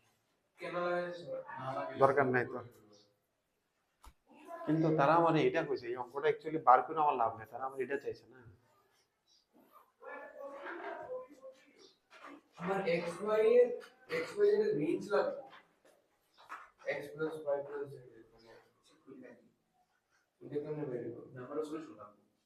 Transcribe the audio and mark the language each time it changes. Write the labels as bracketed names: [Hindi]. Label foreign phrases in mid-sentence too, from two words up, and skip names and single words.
[Bangla] দরকার নাই তো কিন্তু তারা মানে এটা কইছে এই অঙ্কটা অ্যাকচুয়ালি বার করে আমার লাভ নেই তারা আমার এটা চাইছে না আমার x y এর রেঞ্জ লাগবে [English] x plus y plus z [Bangla] এটা কেমনে বের করব [English] number of solution [Bangla] লাগবে